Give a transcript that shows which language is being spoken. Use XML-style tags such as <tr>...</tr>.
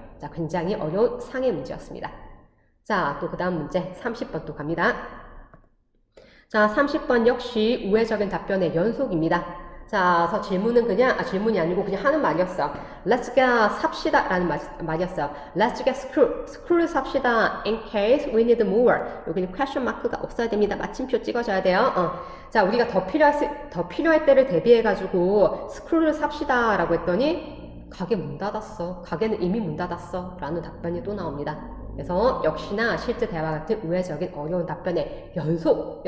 <ko>자, 굉장히 어려운 상해 문제였습니다. 자, 또 그 다음 문제 30번 또 갑니다. 자, 30번 역시 우회적인 답변의 연속입니다. 자, 그래서 질문은 그냥, 질문이 아니고 그냥 하는 말이었어.</ko> <en>Let's get</en> <ko>삽시다 라는 말이었어요.</ko> <en>Let's get screw</en> <ko>삽시다</ko> <en>in case we need more.</en> <ko>여기는 question mark가 없어야 됩니다. 마침표 찍어줘야 돼요. 자, 우리가 더 필요할 때를 대비해가지고 screw를 삽시다 라고 했더니 가게 문 닫았어. 가게는 이미 문 닫았어. 라는 답변이 또 나옵니다. 그래서 역시나 실제 대화 같은 우회적인 어려운 답변의 연속.</ko>